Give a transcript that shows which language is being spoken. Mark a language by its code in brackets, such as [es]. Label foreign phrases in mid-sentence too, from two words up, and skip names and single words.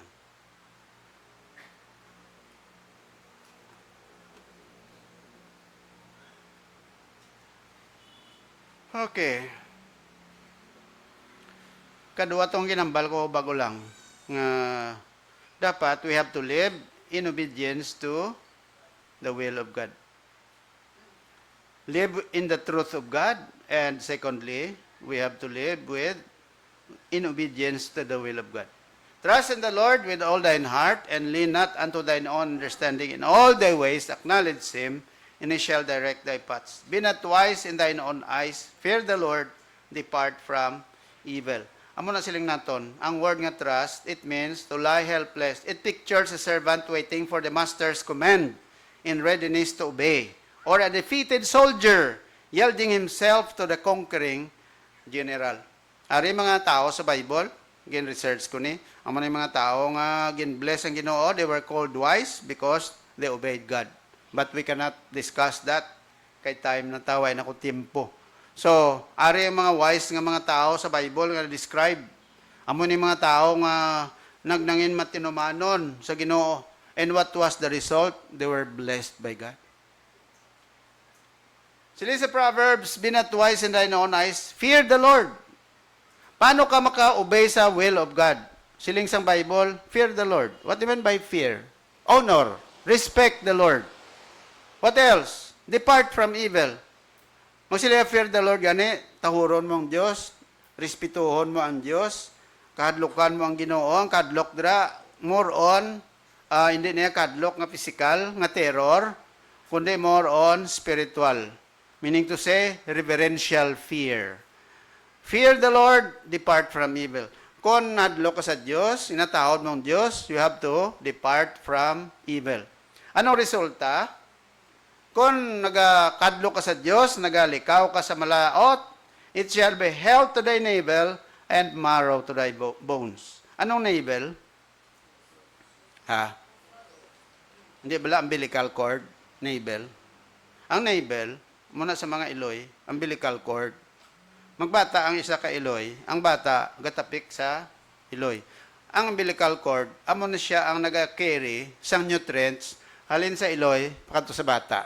[en] Okay. [hil] Kadua tong ginambal ko bago lang. [en] Dapat we have to live in obedience to the will of God. Live in the truth of God, and secondly, we have to live in obedience to the will of God. Trust in the Lord with all thine heart, and lean not unto thine own understanding. In all thy ways acknowledge him, and he shall direct thy paths. Be not wise in thine own eyes. Fear the Lord, depart from evil. [hil] Amo na siling naton, ang word nga trust, [en] it means to lie helpless. It pictures a servant waiting for the master's command in readiness to obey, or a defeated soldier yielding himself to the conquering general. [hil] Ari mga tao sa Bible, gin-research ko ni, ang mga tao nga gin-bless ang Ginoo, [en] they were called wise because they obeyed God. But we cannot discuss that kay time na [hil] taway na ko tiempo. So, ari ang mga wise nga mga tao sa Bible nga describe. Amo ni mga tao nga nagnangin matinumanon sa Ginoo. [en] And what was the result? They were blessed by God. [hil] Sila sa Proverbs, [en] be not wise in thine own eyes, fear the Lord. [hil] Paano ka maka-obey sa [en] will of God? [hil] Siling sang Bible, [en] fear the Lord. What do you mean by fear? Honor, respect the Lord. What else? Depart from evil. [hil] Kung sila [en] fear the Lord, [hil] gani, tahuron mo ang Diyos, respetuhon mo ang Diyos, kahadlukan mo ang Ginoo, ang kadlok dira, [en] more on, [hil] hindi niya kadlok nga physical, nga terror, kundi [en] more on spiritual. Meaning to say, reverential fear. Fear the Lord, depart from evil. [hil] Kung nadlok ka sa Diyos, inatahod mo ang Diyos, [en] you have to depart from evil. [hil] Anong resulta? Kung nagakadlo ka sa Diyos, nagalikaw ka sa malaot, [en] it shall be health to thy navel and marrow to thy bones. [hil] Anong navel? Hindi bala umbilical cord? [en] Navel. [hil] Ang navel, muna sa mga Iloy, [en] umbilical cord. [hil] Magbata ang isa ka Iloy, ang bata gatapik sa Iloy. Ang [en] umbilical cord, [hil] amo na siya ang naga-carry sang nutrients halin sa Iloy, pakato sa bata.